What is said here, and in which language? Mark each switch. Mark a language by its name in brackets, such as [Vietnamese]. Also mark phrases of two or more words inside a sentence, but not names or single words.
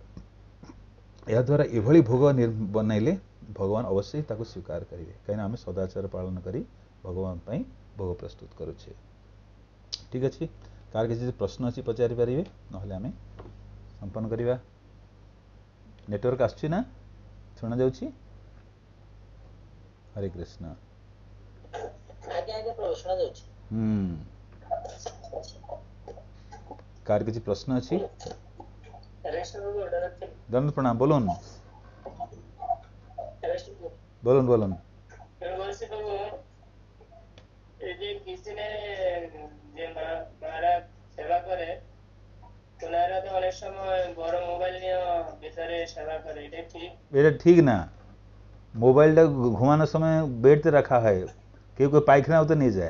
[Odia] ଏହାଦ୍ୱାରା ଏଭଳି ଭୋଗ ବନାଇଲେ ଭଗବାନ ଅବଶ୍ୟ ତାକୁ ସ୍ୱୀକାର କରିବେ, କାହିଁକିନା ଆମେ ସଦାଚାର ପାଳନ କରି ଭଗବାନ ପାଇଁ ଭୋଗ ପ୍ରସ୍ତୁତ କରୁଛେ। ଠିକ୍ ଅଛି, କାହାର କିଛି ପ୍ରଶ୍ନ ଅଛି ପଚାରି ପାରିବେ, ନହେଲେ ଆମେ ସମ୍ପନ୍ନ କରିବା। ନେଟୱାର୍କ ଆସୁଛି ନା, ଶୁଣାଯାଉଛି? ହରେ କୃଷ୍ଣ। [Bangla] কার কিছু প্রশ্ন আছে? দন্ড প্রণাম, বলুন বলুন বলুন। এটা ঠিক না, মোবাইলটা ঘুমানোর সময় বেডতে রাখা হয়, কেউ কেউ পায়খানা হতে নিয়ে যায়।